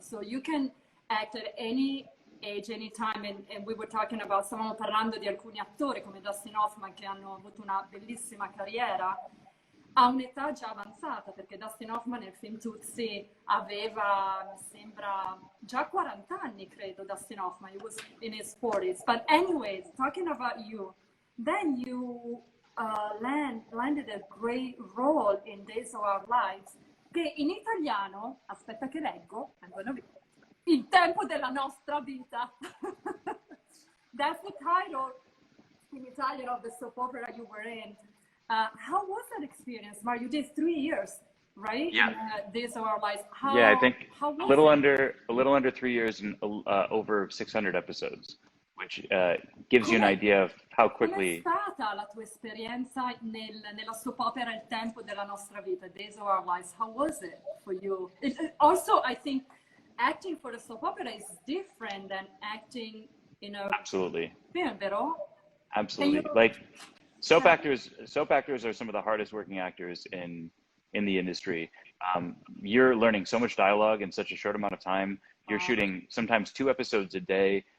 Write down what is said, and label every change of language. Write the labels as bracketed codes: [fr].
[en] So you can act at any age, any time, and we were talking about, [it] stavamo parlando di alcuni attori come Dustin Hoffman che hanno avuto una bellissima carriera a un'età già avanzata, perché Dustin Hoffman nel film Tootsie aveva, mi sembra, già 40 anni, credo, Dustin Hoffman. [en] He was in his 40s. But anyways, talking about you, then you landed a great role in Days of Our Lives, [it] che in italiano, aspetta che leggo, [en] Il tempo della nostra vita. That's the title in Italian of the soap opera you were in. How was that experience, Mark? You did 3 years, right? Yeah. Days of Our Lives. I think a little under 3 years and over 600 episodes, which gives you an idea of how quickly. [it] Com'è stata la tua esperienza nella soap opera Il tempo della nostra vita, Days of Our Lives? [en] How was it for you? Also, I think acting for the soap opera is different than acting in a Absolutely. film, [it] vero? [en] Absolutely. Like soap actors are some of the hardest working actors in the industry. You're learning so much dialogue in such a short amount of time. You're shooting sometimes 2 episodes a day.